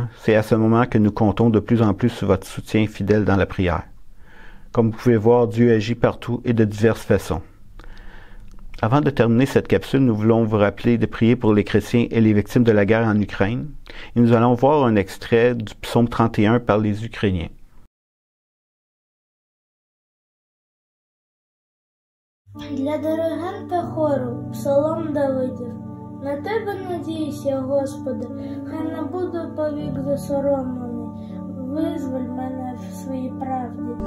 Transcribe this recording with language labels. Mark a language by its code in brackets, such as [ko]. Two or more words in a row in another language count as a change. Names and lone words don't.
[fr] C'est à ce moment que nous comptons de plus en plus sur votre soutien fidèle dans la prière. Comme vous pouvez voir, Dieu agit partout et de diverses façons. Avant de terminer cette capsule, nous voulons vous rappeler de prier pour les chrétiens et les victimes de la guerre en Ukraine. Et nous allons voir un extrait du psaume 31 par les Ukrainiens. [uk] Для диригента хору псалом Давидів. На тебе надіюся, Господи, хай не буду повік засоромлений. Визволь мене в своїй правді.